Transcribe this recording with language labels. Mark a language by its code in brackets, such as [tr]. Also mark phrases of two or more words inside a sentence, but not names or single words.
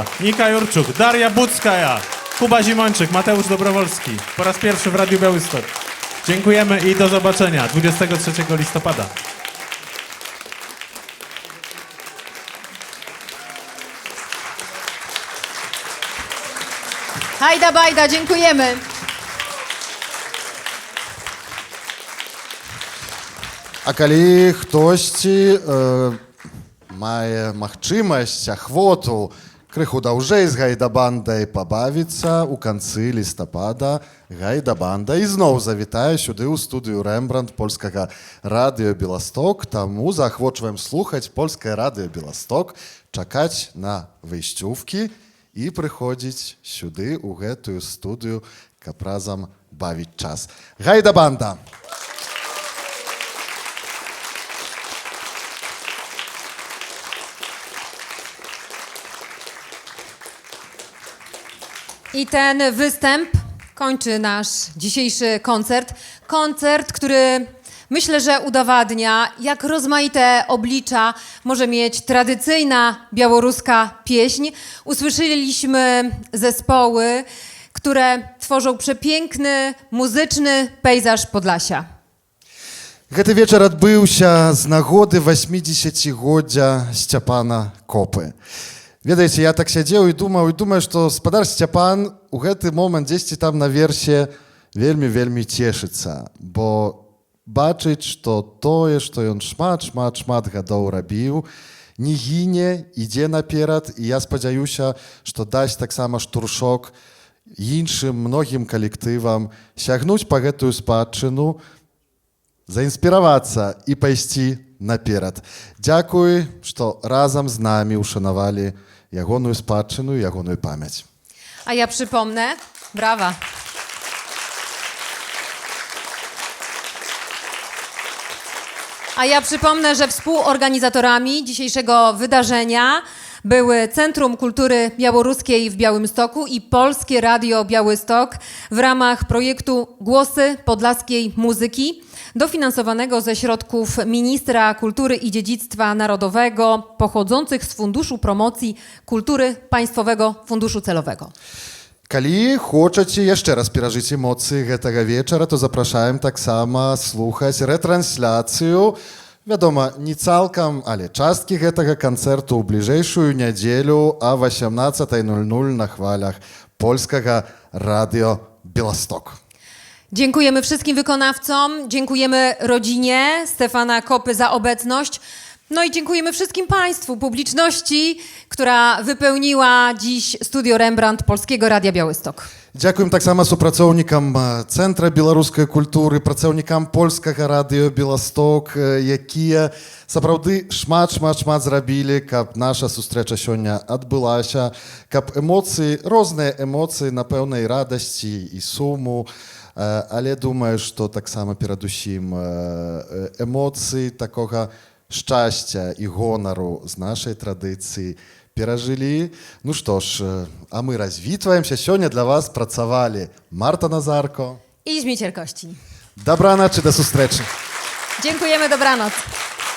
[pl] Nika Jurczuk, Daria Buckaja, Kuba Zimończyk, Mateusz Dobrowolski. Po raz pierwszy w Radiu Białystok. Dziękujemy i do zobaczenia 23 listopada. Hajda bajda, dziękujemy. [be] А калі хтосьці мае магчымасць, ахвоту крыху даўжэй з гайдабандай пабавіцца, у канцы лістапада гайдабанда ізноў завітае сюды ў студыю Рэмбрандт польскага радыё Беласток, таму заахвочваем слухаць польскае радыё Беласток, чакаць на выйсцювкі і прыходзіць сюды ў гэтую студыю, каб разам бавіць час. Гайдабанда! [pl] I ten występ kończy nasz dzisiejszy koncert. Koncert, który myślę, że udowadnia, jak rozmaite oblicza może mieć tradycyjna białoruska pieśń. Usłyszeliśmy zespoły, które tworzą przepiękny, muzyczny pejzaż Podlasia. [be] Гэты вечар адбыўся з нагоды 80-годдзя Сцяпана Копы. Ведаеце, я так сядзеў і думаю, што спадар Сцяпан у гэты момант дзесьці там наверсе вельмі цешыцца, бо бачыць, што тое, што ён шмат гадоў рабіў, не гіне, ідзе наперад, і я спадзяюся, што дасць таксама штуршок іншым многім калектывам сягнуць па гэтую спадчыну, заінспіравацца і пайсці наперад. Дзякуй, што разам з намі ушанавалі ягоную спадчыну, ягоную памяць. [pl] A ja przypomnę, brawa. A ja przypomnę, że współorganizatorami dzisiejszego wydarzenia były Centrum Kultury Białoruskiej w Białymstoku i Polskie Radio Białystok w ramach projektu Głosy Podlaskiej Muzyki, dofinansowanego ze środków Ministra Kultury i Dziedzictwa Narodowego pochodzących z Funduszu Promocji Kultury Państwowego Funduszu Celowego. [be] Калі хочаце яшчэ раз перажыць эмоцыі гэтага вечара, то запрашаем таксама слухаць рэтрансляцыю, вядома, не цалкам, але часткі гэтага канцэрту ў бліжэйшую нядзелю а 18:00 на хвалях польскага радыё Беласток. [pl] Dziękujemy wszystkim wykonawcom, dziękujemy rodzinie Stefana Kopy za obecność, no i dziękujemy wszystkim Państwu, publiczności, która wypełniła dziś studio Rembrandt Polskiego Radia Białystok. [be] Дзякуем таксама супрацоўнікам Цэнтра беларускай культуры, працаўнікам польскага радыё Беласток, якія сапраўды шмат зрабілі, каб наша сустрэча сёння адбылася, каб эмоцыі, розныя эмоцыі, напэўна, і радасці, і суму, але думаю, што таксама перадусім эмоцыі такога шчасця і гонару з нашай традыцыі перажылі. Ну што ж, а мы развітваемся. Сёння для вас працавалі Марта Назарко I Зміцер Kości. Добраноч і да сустрэчы. [pl] Dziękujemy, dobranoc.